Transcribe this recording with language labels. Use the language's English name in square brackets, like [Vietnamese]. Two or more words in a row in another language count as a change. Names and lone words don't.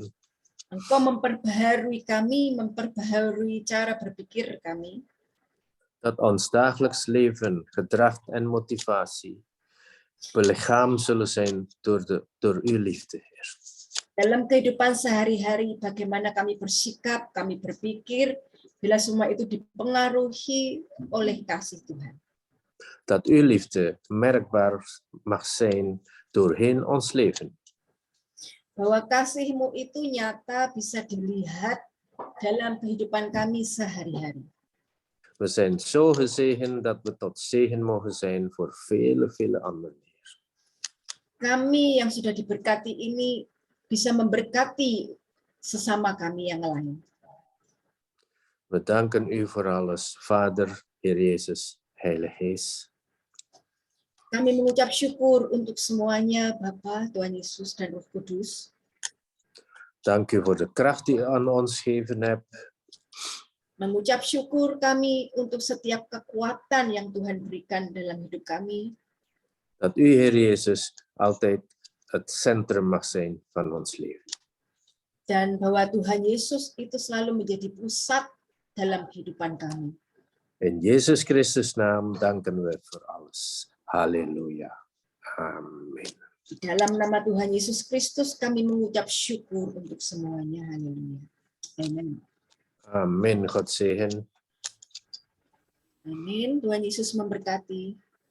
[Indonesian] Engkau memperbaharui kami, memperbaharui cara berpikir kami. [Dutch] Dat ons dagelijks leven, gedrag en motivatie belichaamd zullen zijn door uw liefde, Heer. [Indonesian] Dalam kehidupan sehari-hari, bagaimana kami bersikap, kami berpikir, bila semua itu dipengaruhi oleh kasih Tuhan. [Dutch] Dat uw liefde merkbaar mag zijn doorheen ons leven. [Indonesian] Bahwa kasih-Mu itu nyata bisa dilihat dalam kehidupan kami sehari-hari. [Dutch] We zijn zo gezegend dat we tot zegen mogen zijn voor vele anderen, Heer. [Indonesian] Kami yang sudah diberkati ini bisa memberkati sesama kami yang lain. [Dutch] We danken u voor alles, Vader, Heer Jezus, Heilige Geest. [Indonesian] Kami mengucap syukur untuk semuanya, Bapa, Tuhan Yesus, dan Roh Kudus. [Dutch] Dank u voor de kracht die u aan ons gegeven hebt. [Indonesian] Mengucap syukur kami untuk setiap kekuatan yang Tuhan berikan dalam hidup kami. [Dutch] Dat u, Heer Jezus, altijd het centrum mag zijn van ons leven. [Indonesian] Dan bahwa Tuhan Yesus itu selalu menjadi pusat dalam kehidupan kami. [Dutch] In Jezus Christus' naam danken we voor alles. Halleluja. Amen. [Indonesian] Di dalam nama Tuhan Yesus Kristus kami mengucap syukur untuk semuanya. Haleluya. Amen. [Dutch] Amen. God zegen. [Indonesian] Amin. Tuhan Yesus memberkati.